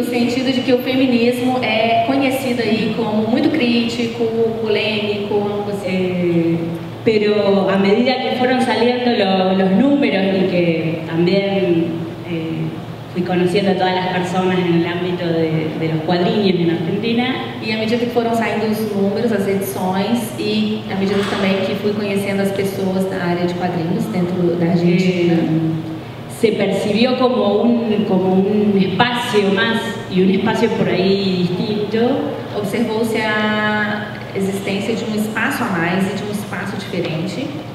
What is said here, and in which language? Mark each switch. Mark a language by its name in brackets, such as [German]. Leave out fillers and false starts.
[Portuguese] No sentido de que o feminismo é conhecido aí como muito crítico, polêmico, [Spanish] pero a medida que fueron saliendo los números y que también fui conociendo a todas las personas en el ámbito de los cuadrinhos en Argentina. [Portuguese] E à medida que foram saindo os números, as edições, e à medida também que fui conhecendo as pessoas da área de quadrinhos dentro da Argentina, [Spanish] se percibió como un espacio más y un espacio por ahí distinto. [Portuguese] Observou-se a existência de um espaço a mais e de um espaço diferente.